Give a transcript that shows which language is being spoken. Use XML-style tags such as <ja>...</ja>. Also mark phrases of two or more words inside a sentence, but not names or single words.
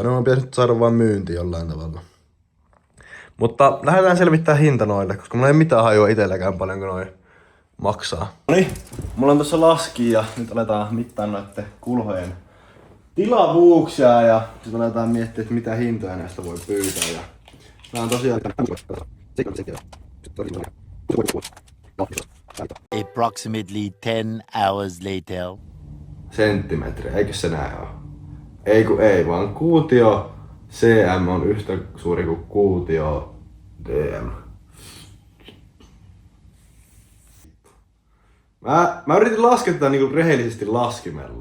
<fi>Ne on pitänyt saada vaan myynti jollain tavalla. Mutta lähdetään selvittämään hinta noille, koska mulla ei mitään hajua itselläkään paljon kuin noin maksaa. Noniin, mulla on tossa laski ja nyt aletaan mittaa noitten kulhojen tilavuuksia ja sitten aletaan miettiä, että mitä hintoja näistä voi pyytää. Ja nää on tosiaan</fi> <en>Approximately 10 hours later.</en> <fi>senttimetriä, eikö se näin oo? Ei kun ei, vaan kuutio cm on yhtä suuri kuin kuutio dm. Mä yritin laskea tätä niinku rehellisesti laskimella.</fi>